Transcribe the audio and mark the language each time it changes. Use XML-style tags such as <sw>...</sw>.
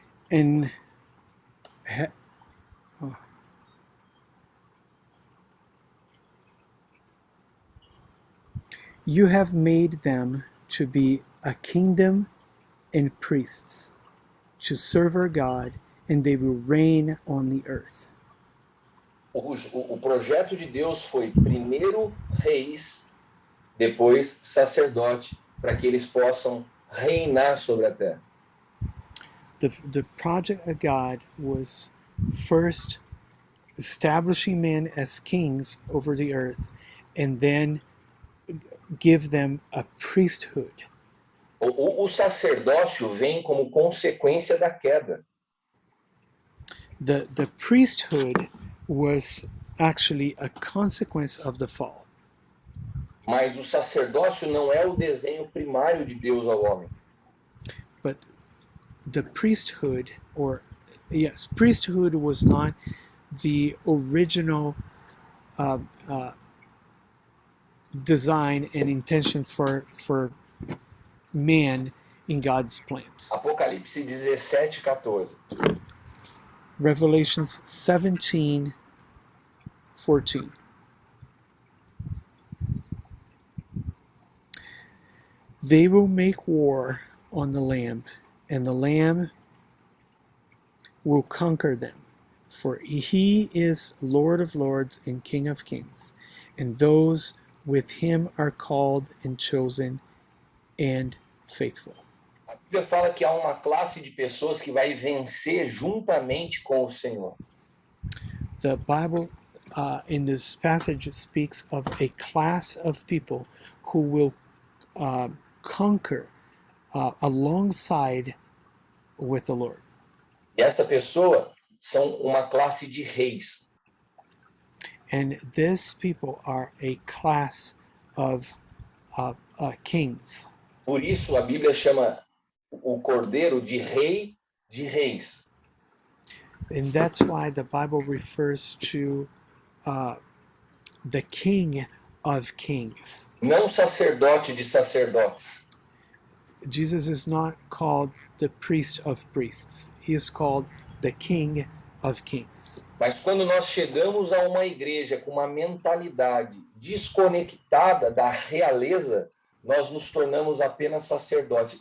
<en>And you have made them to be a kingdom and priests to serve our God, and they will reign on the earth.</en> <pt>O projeto de Deus foi primeiro reis, depois sacerdote, para que eles possam reinar sobre a terra.</pt> <en>The project of God was first establishing men as kings over the earth, and then give them a priesthood.</en> <pt>O sacerdócio vem como consequência da queda.</pt> <en>The priesthood was actually a consequence of the fall.</en> <pt>Mas o sacerdócio não é o desenho primário de Deus ao homem.</pt> <en>But the priesthood, priesthood was not the original design and intention for man in God's plans.</en> <pt>Apocalipse 17:14.</pt> <en>Revelations 17:14. They will make war on the Lamb, and the Lamb will conquer them, for he is Lord of lords and King of kings, and those with him are called and chosen and faithful.</en> <pt>A Bíblia fala que há uma classe de pessoas que vai vencer juntamente com o Senhor.</pt> <en>The Bible in this passage speaks of a class of people who will conquer alongside with the Lord.</en> <pt>E essa pessoa são uma classe de reis.</pt> <en>And these people are a class of kings.</en> <pt>Por isso a Bíblia chama o cordeiro de rei de reis.</pt> <en>And that's why the Bible refers to the King of Kings.</en> <pt>Não sacerdote de sacerdotes.</pt> <en>Jesus is not called the priest of priests. He is called the King of Kings.</en> <pt>Mas quando nós chegamos a uma igreja com uma mentalidade desconectada da realeza, nós nos tornamos apenas sacerdotes.</pt>